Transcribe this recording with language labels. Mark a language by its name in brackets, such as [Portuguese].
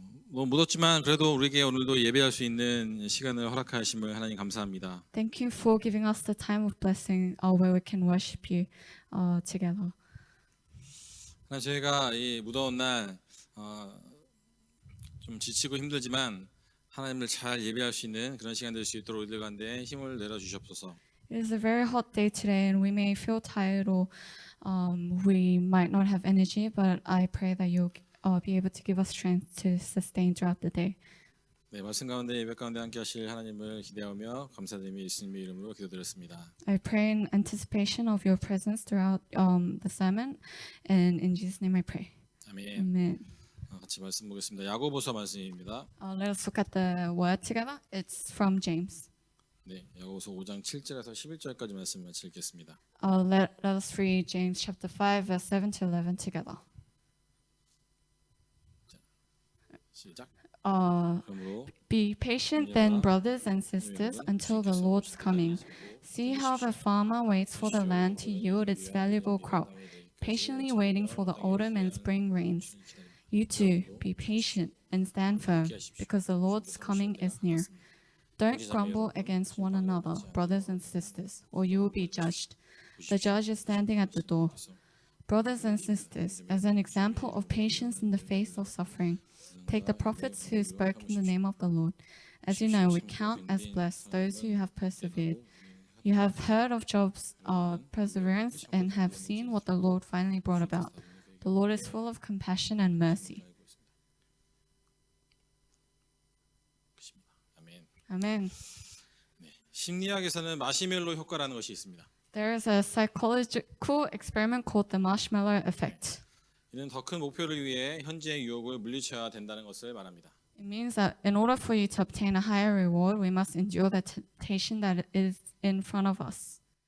[Korean] 뭐 묻었지만 그래도 우리에게 오늘도 예배할 수 있는 시간을 허락하심을 하나님 감사합니다. [English] Thank you for giving us the time of blessing where we can worship you together. [Korean] 하나님 저희가 이 무더운 날 좀 지치고 힘들지만 하나님을 잘 예배할 수 있는 그런 시간 될 수 있도록 우리들 가운데 힘을 내려 주시옵소서. [English] It is a very hot day today and we may feel tired or we might not have energy, but I pray that you'll be able to give us strength to sustain throughout the day. [Korean] 네, 말씀 가운데 예배 가운데 함께 하실 하나님을 기대하며 감사드리며 예수님의 이름으로 기도드렸습니다. [English] I pray in anticipation of your presence throughout the sermon, and in Jesus' name I pray. [Korean] 아멘. [English] Amen. [Korean] 같이 말씀 보겠습니다. 야고보서 말씀입니다. [English] Let us look at the word together. It's from James. [Korean] 네, 야고보서 5장 7절에서 11절까지 말씀 같이 읽겠습니다. [English] Let us read James chapter 5, verse 7 to 11 together. [Korean] 시작. Uh, 그러므로 [English] Be patient then, brothers and sisters, until the Lord's coming. See how the farmer waits for the land to yield its valuable crop, patiently waiting for the autumn and spring rains. You too, be patient and stand firm, because the Lord's coming is near. Don't grumble against one another, brothers and sisters, or you will be judged. The judge is standing at the door. Brothers and sisters, as an example of patience in the face of suffering, take the prophets who spoke in the name of the Lord. As you know, we count as blessed those who have persevered. You have heard of Job's perseverance and have seen what the Lord finally brought about. The Lord is full of compassion and mercy. [Korean] 아멘. [English] Amen. [Korean] 심리학에서는 마시멜로 효과라는 것이 있습니다. [English] There is a psychological experiment called the marshmallow effect. [Korean] 이는 더 큰 목표를 위해 현재의 유혹을 물리쳐야 된다는 것을 말합니다. [English] It means that in order for you to obtain a higher reward, we must endure the temptation that is in front of us.